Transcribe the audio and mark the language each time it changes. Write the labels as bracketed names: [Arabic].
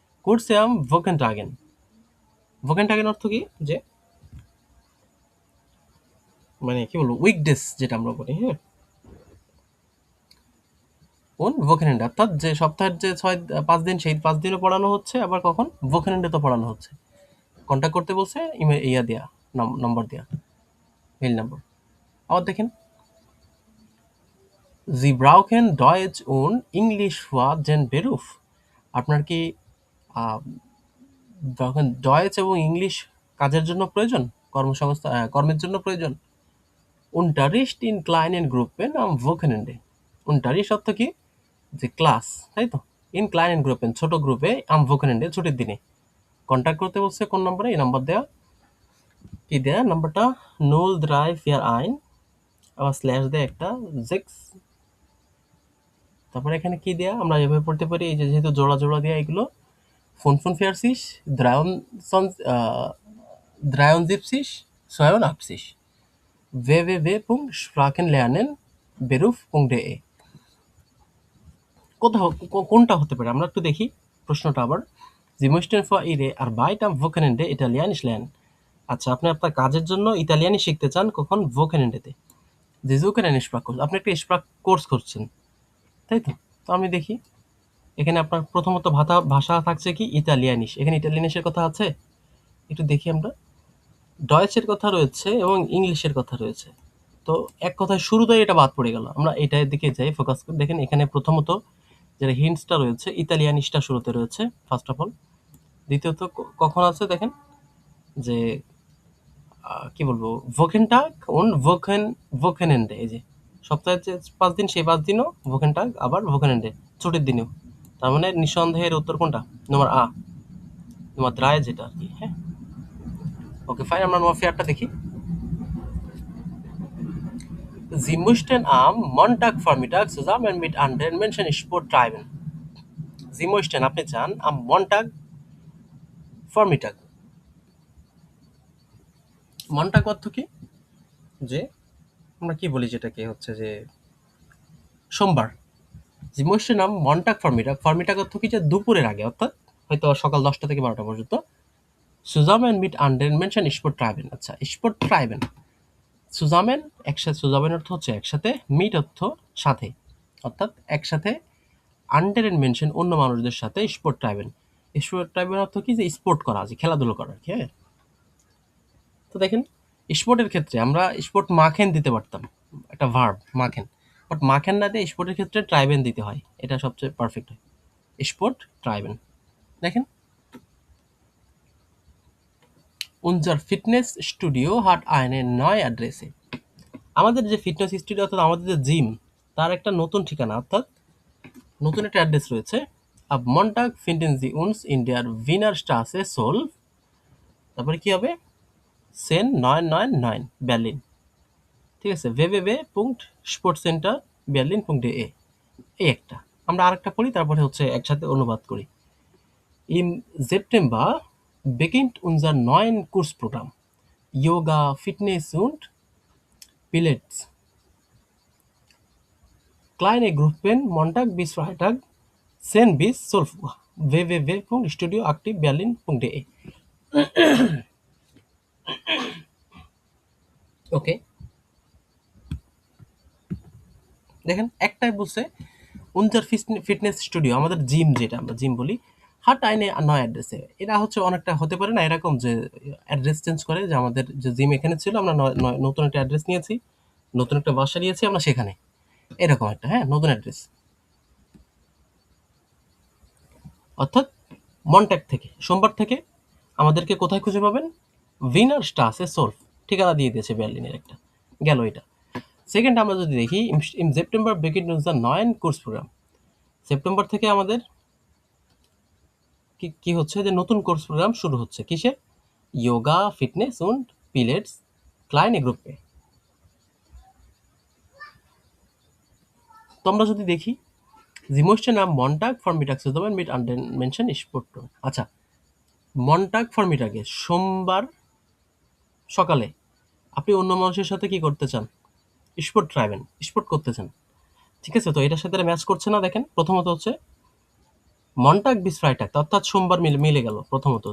[Bangla] কোর্সে আম ভোকেনটাগেন, ভোকেনটাগেন অর্থ কি, যে মানে কি বলবো, উইকডেস যেটা আমরা বলি, হ্যাঁ, কোন ভোকেনেন্ডে, অর্থাৎ যে সপ্তাহের যে 5 দিন, সেই 5 দিনও পড়ানো হচ্ছে, আবার কখন ভোকেনেন্ডে তো পড়ানো হচ্ছে। কন্ট্যাক্ট করতে বলছে, ইমেল ইয়া দেয়া, নম্বর দেয়া, মেইল নম্বর। আবার দেখেন, [German] Sie brauchen Deutsch und English für den Beruf. [Bangla] আপনার কি যখন ডয়েচ এবং ইংলিশ কাজের জন্য প্রয়োজন, কর্মের জন্য প্রয়োজন? [German] Unterricht in kleinen Gruppen am Wochenende. [Bangla] Unterricht অর্থ কি, যে ক্লাস, তাই তো? ইন ক্লাইনেন গ্রুপেন, ছোট গ্রুপে, আম ভোকেনেন্ডে, ছুটির দিনে। কন্ট্যাক্ট করতে বলছে কোন নম্বরে, এই নম্বর দেওয়া, কি দেয়া নাম্বারটা, 034 আবার স্ল্যাশ দেয় একটা, 6, তারপরে এখানে কি দেয়া, আমরা এভাবে পড়তে পারি, এই যে যেহেতু জোড়া জোড়া দেয়া, এগুলো ফোন ফোন ফিয়ারসিস, দ্রায়ন সন, দ্রায়ন জিপসিস, সয়ন আপসিস, www.sprachenlernen.beruf.de। কোথাও কোনটা হতে পারে, আমরা একটু দেখি প্রশ্নটা আবার। [German] Sie möchten für Ihre Arbeit am Wochenende Italienisch lernen. [Bangla] আচ্ছা, আপনি আপনার কাজের জন্য ইতালিয়ানি শিখতে চান, কখন? ভোকেনেন্ডেতে। [German] Sie suchen einen Sprachkurs, [Bangla] আপনি একটা স্প্রাক কোর্স করছেন, তাই তো? তো আমি দেখি এখানে আপনার প্রথমত ভাষা থাকছে কি, ইতালিয়ানিশ, এখানে ইতালিয়ানিশের কথা আছে, একটু দেখি আমরা। ডয়েচের কথা রয়েছে এবং ইংলিশের কথা রয়েছে। তো এক কথায় শুরুতেই এটা বাদ পড়ে গেল। আমরা এটার দিকে যাই, ফোকাস করি। দেখেন এখানে প্রথমত যেটা হিন্টসটা রয়েছে, ইতালিয়ানিশটা শুরুতে রয়েছে ফার্স্ট অফ অল। দ্বিতীয়ত কখন আছে দেখেন, যে কি বলবো, ভোকেনটাগ und ভোকেনেন্ডে, এই যে সপ্তাহের যে 5 দিন, সেই 5 দিনও ভোকেনটাগ, আবার ভোকেনেন্ডে, ছুটির দিনেও। তার মানে নিঃসন্দেহের উত্তর কোনটা? নম্বর আ, নম্বর 3 যেটা আর কি। হ্যাঁ, ওকে ফাইন, আমরা নম্বর 4টা দেখি। [German] Sie möchten am Montag Vormittag zusammen mit anderen Menschen Sport treiben. Sie möchten, [Bangla] আপনি চান, [German] am Montag Vormittag। [Bangla] Montag অর্থ কি? যে আমরা কি বলি, যেটাকে হচ্ছে যে সোমবার। [German] Sie möchten am Montag Vormittag, [Bangla] Vormittag অর্থ কি? যে দুপুরের আগে, অর্থাৎ হয়তো সকাল 10টা থেকে 12টা পর্যন্ত। [German] Zusammen mit anderen Menschen Sport treiben। [Bangla] আচ্ছা, [German] Sport treiben, [Bangla] সুজামেন একসাথে, সুজামেন অর্থ হচ্ছে একসাথে, মিট অর্থ সাথে, অর্থাৎ একসাথে, আন্ডার এন্ড মেনশন অন্য মানুষদের সাথে, স্পোর্ট ট্রাইবেন। স্পোর্ট ট্রাইবেন অর্থ কি? যে স্পোর্ট করা, যে খেলাধুলো করা আর কি। হ্যাঁ, তো দেখেন স্পোর্টের ক্ষেত্রে আমরা স্পোর্ট মাখেন দিতে পারতাম, একটা ভার্ব মাখেন, বাট মাখেন না দিয়ে স্পোর্টের ক্ষেত্রে ট্রাইবেন দিতে হয়, এটা সবচেয়ে পারফেক্ট হয়, স্পোর্ট ট্রাইবেন। দেখেন, [German] unser Fitnessstudio hat eine neue Adresse। [Bangla] আমাদের যে ফিটনেস স্টুডিও, অর্থাৎ আমাদের যে জিম, তার একটা নতুন ঠিকানা, অর্থাৎ নতুন একটা অ্যাড্রেস রয়েছে। [German] Ab Montag finden Sie uns in der Wiener Straße 12, [Bangla] তারপরে কি হবে? 10999 বার্লিন। ঠিক আছে, www.sportcenterberlin.de। এই একটা, আমরা আরেকটা পড়ি, তারপরে হচ্ছে একসাথে অনুবাদ করি। [German] Im September beginnt unser neuen Kursprogramm Yoga, Fitness und Pilates। Kleine Gruppen Montag bis Freitag 10 bis 12 Uhr www.studioaktivberlin.de। [Bangla] ওকে, দেখেন একটাই বলছে উনজার ফিটনেস স্টুডিও, আমাদের জিম, যেটা আমরা জিম বলি, হাট আইনে নয় অ্যাড্রেসে। এটা হচ্ছে অনেকটা হতে পারে না এরকম যে অ্যাড্রেস চেঞ্জ করে, যে আমাদের যে জিম এখানে ছিল, আমরা নতুন একটা অ্যাড্রেস নিয়েছি, নতুন একটা বাসা নিয়েছি আমরা সেখানে, এরকম একটা, হ্যাঁ, নতুন অ্যাড্রেস। অর্থাৎ মনট্যাগ থেকে, সোমবার থেকে আমাদেরকে কোথায় খুঁজে পাবেন? ভিনার স্টাসে সোলফ, ঠিকানা দিয়ে দিয়েছে বার্লিনের একটা, গেল এটা। সেকেন্ড আমরা যদি দেখি, in September begin the নয়েন course programme. September থেকে আমাদের কি কি হচ্ছে? যে নতুন কোর্স প্রোগ্রাম শুরু হচ্ছে, কিসে? যোগা, ফিটনেস und পিলেটস ক্লাইনে গ্রুপে। তো আমরা যদি দেখি, [German] Sie möchten am Montag Vormittag zusammen mit anderen Menschen Sport tun। [Bangla] আচ্ছা, মনটাগ ফরমিটাগে সোমবার সকালে আপনি অন্য মানুষের সাথে কি করতে চান? স্পোর্ট ট্রাইবেন, স্পোর্ট করতে চান। ঠিক আছে, তো এটার সাথে ম্যাচ করছে না। দেখেন, প্রথমত হচ্ছে মনটাগ বিস ফ্রাইটাগ, অর্থাৎ সোমবার মিলে মিলে গেল প্রথমত।